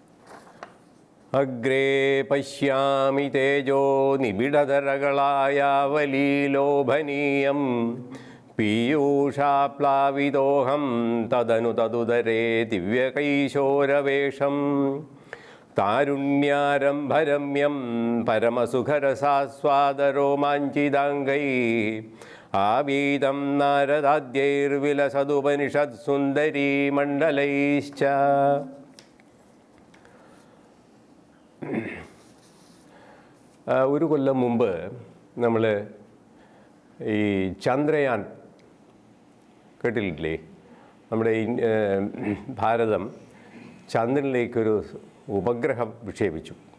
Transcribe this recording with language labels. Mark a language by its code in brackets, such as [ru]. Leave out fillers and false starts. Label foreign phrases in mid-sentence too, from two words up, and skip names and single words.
[sa] अग्रे पश्यामि तेजो निबिडधरगलायावलीलोभनीयं पीयूषाप्लाविदोऽहं तदनु तदुदरे दिव्यकैशोरवेशं तारुण्यारम्भरम्यं परमसुखरसास्वादरोमाञ्चिदाङ्गै आवीदं नारदाद्यैर्विलसदुपनिषत्सुन्दरीमण्डलैश्च। [ml] ഒരു കൊല്ലം മുമ്പ് നമ്മൾ ഈ ചന്ദ്രയാൻ കേട്ടിട്ടില്ലേ? നമ്മുടെ ഭാരതം ചന്ദ്രനിലേക്കൊരു ഉപഗ്രഹം വിക്ഷേപിച്ചു.